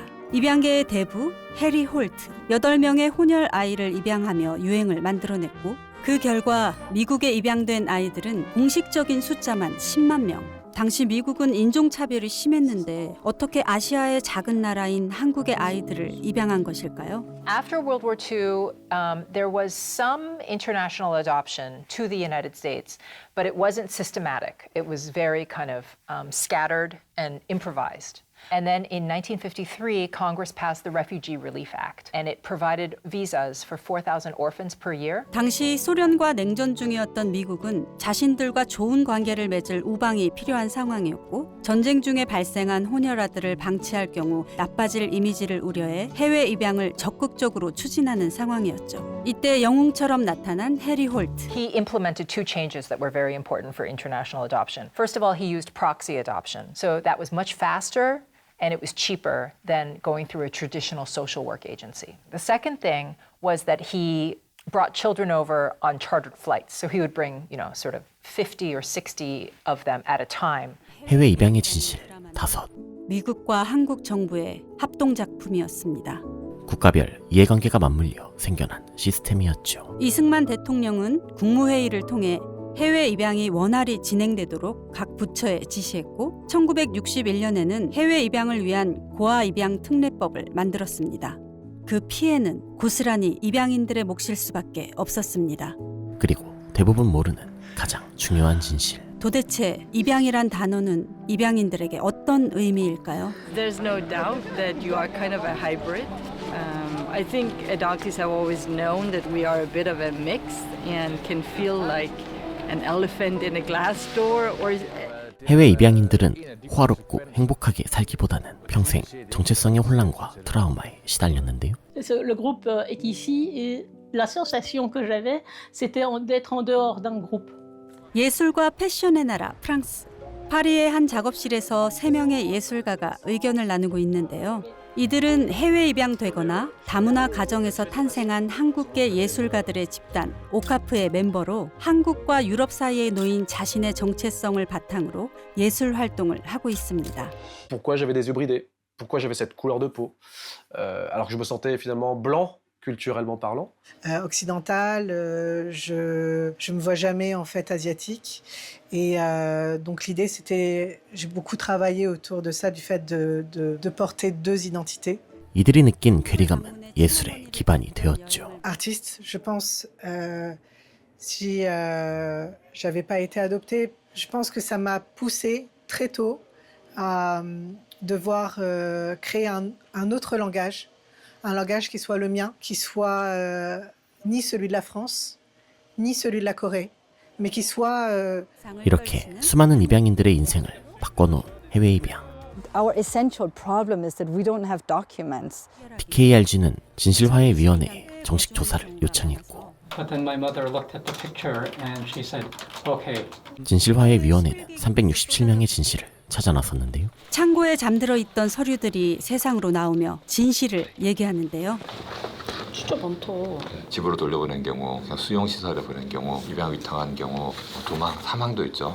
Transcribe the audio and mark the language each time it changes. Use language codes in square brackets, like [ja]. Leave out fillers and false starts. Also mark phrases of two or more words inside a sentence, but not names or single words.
[ko] 입양계의 대부 해리 홀트 8명의 혼혈 아이를 입양하며 유행을 만들어냈고 그 결과 미국에 입양된 아이들은 공식적인 숫자만 10만 명. 당시 미국은 인종차별이 심했는데 어떻게 아시아의 작은 나라인 한국의 아이들을 입양한 것일까요? [en] After World War II, there was some international adoption to the United States, but it wasn't systematic. It was very kind of scattered and improvised. And then in 1953, Congress passed the Refugee Relief Act, and it provided visas for 4,000 orphans per year. [ko] 당시 소련과 냉전 중이었던 미국은 자신들과 좋은 관계를 맺을 우방이 필요한 상황이었고 전쟁 중에 발생한 혼혈아들을 방치할 경우 나빠질 이미지를 우려해 해외 입양을 적극적으로 추진하는 상황이었죠. 이때 영웅처럼 나타난 해리 홀트. [en] He implemented two changes that were very important for international adoption. First of all, he used proxy adoption. So that was much faster and it was cheaper than going through a traditional social work agency. The second thing was that he brought children over on chartered flights. So he would bring, sort of 50 or 60 of them at a time. [ko] 해외 입양의 진실 5. 미국과 한국 정부의 합동작품이었습니다. 국가별 이해관계가 맞물려 생겨난 시스템이었죠. 이승만 대통령은 국무회의를 통해 해외 입양이 원활히 진행되도록 각 부처에 지시했고 1961년에는 해외 입양을 위한 고아 입양 특례법을 만들었습니다. 그 피해는 고스란히 입양인들의 몫일 수밖에 없었습니다. 그리고 대부분 모르는 가장 중요한 진실. 도대체 입양이란 단어는 입양인들에게 어떤 의미일까요? [en] There's no doubt that you are kind of a hybrid. I think adoptees have always known that we are a bit of a mix and can feel like an elephant in a glass door or [ko] 해외 입양인들은 호화롭고 행복하게 살기보다는 평생 정체성의 혼란과 트라우마에 시달렸는데요. [fr] Le groupe est ici et la sensation que j'avais, c'était d'être en dehors d'un groupe. [ko] 예술과 패션의 나라 프랑스. 파리의 한 작업실에서 3명의 예술가가 의견을 나누고 있는데요. 이들은 해외 입양되거나 다문화 가정에서 탄생한 한국계 예술가들의 집단 오카프의 멤버로 한국과 유럽 사이에 놓인 자신의 정체성을 바탕으로 예술 활동을 하고 있습니다. [fr] Pourquoi j'avais des yeux bridés? Pourquoi j'avais cette couleur de peau? Alors que je me sentais finalement blanc culturellement parlant. Occidental, je me vois jamais en fait asiatique et donc l'idée c'était j'ai beaucoup travaillé autour de ça du fait de porter deux identités. [ko] 이들이 느낀 괴리감은 예술의 기반이 되었죠. [fr] Artiste, je pense si j'avais pas été adoptée, je pense que ça m'a poussée très tôt à devoir créer un autre langage. Un langage qui soit le mien, qui soit ni celui de la France, ni celui de la Corée, mais qui soit [ko] 이렇게 수많은 입양인들의 인생을 바꿔놓은 해외 입양. [en] Our essential problem is that we don't have documents. [ko] PKRG는 진실화해위원회에 정식 조사를 요청했고 [en] But then my mother looked at the picture and she said, "Okay." [ko] 진실화해위원회는 367명의 진실을 찾아 나섰는데요. 창고에 잠들어 있던 서류들이 세상으로 나오며 진실을 얘기하는데요. 진짜 많다. 집으로 돌려보낸 경우, 수용시설에 보낸 경우, 입양 위탁한 경우, 도망, 사망도 있죠.